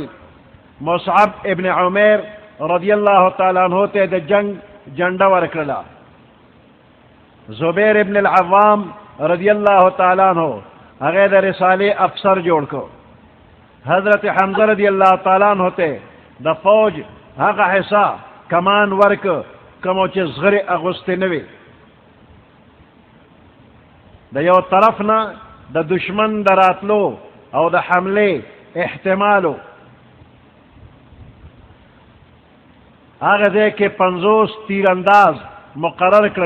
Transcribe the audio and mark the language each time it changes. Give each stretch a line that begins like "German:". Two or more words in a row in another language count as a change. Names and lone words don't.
Pashto: مصعب ابن عمیر
Arabic: رضی اللہ تعالیٰ عنہ
Pashto: تے د جنگ جنڈا ورکړه. زبیر ابن العوام
Arabic: رضی اللہ تعالیٰ عنہ
Pashto: هغه د رسالے افسر جوړ کو. حضرت حمزہ
Arabic: رضی اللہ تعالیٰ عنہ
Pashto: تے د فوج هغه حصہ کمان ورک کوم چې زغری اغوسته نوي. د یو طرف نه د دشمن دراتلو او د حمله احتمالو هغه ځای کې 50 تیر انداز مقرر کړل.